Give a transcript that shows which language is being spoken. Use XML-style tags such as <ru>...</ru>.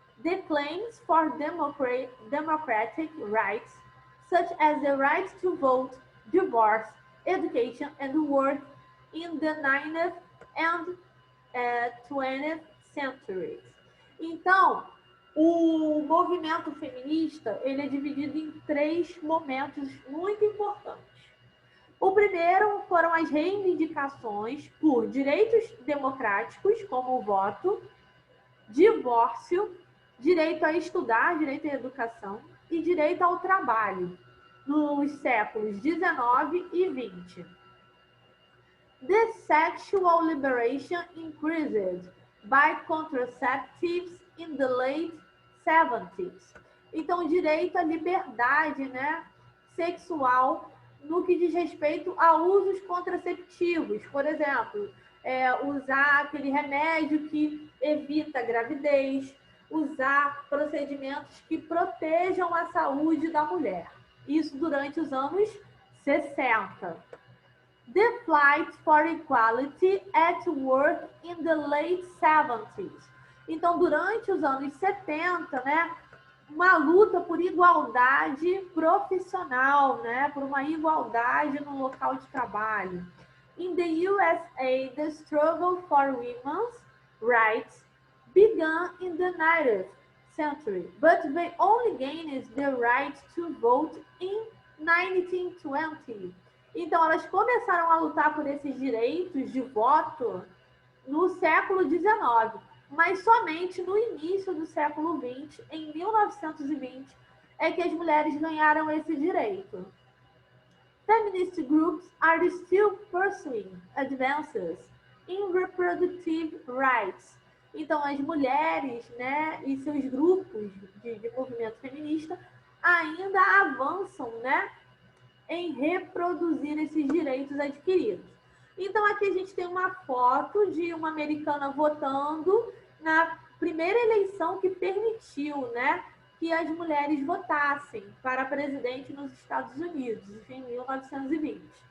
<en>The claims for democratic rights, such as the right to vote, divorce, education, and work in the 19th and 20th centuries.</en> <pt>Então, o movimento feminista ele é dividido em três momentos muito importantes. O primeiro foram as reivindicações por direitos democráticos, como o voto, divórcio, direito a estudar, direito à educação e direito ao trabalho, nos séculos 19 e 20.</pt> <en>The sexual liberation increased by contraceptives in the late 70s.</en> <pt>Então, direito à liberdade, né, sexual no que diz respeito a usos contraceptivos. Por exemplo, usar aquele remédio que evita a gravidez, usar procedimentos que protejam a saúde da mulher. Isso durante os anos 60.</pt> <en>The Fight for Equality at Work in the late 70s.</en> <pt>Então, durante os anos 70, né, uma luta por igualdade profissional, né, por uma igualdade no local de trabalho.</pt> <en>In the USA, the struggle for women's rights began in the 19th century, but they only gained the right to vote in 1920.</en> <pt>Então, elas começaram a lutar por esses direitos de voto no século XIX, mas somente no início do século XX, em 1920, é que as mulheres ganharam esse direito.</pt> <en>Feminist groups are still pursuing advances in reproductive rights.</en> <pt>Então, as mulheres, né, e seus grupos de movimento feminista ainda avançam, né, em reproduzir esses direitos adquiridos. Então, aqui a gente tem uma foto de uma americana votando na primeira eleição que permitiu, né, que as mulheres votassem para presidente nos Estados Unidos, em 1920.</pt>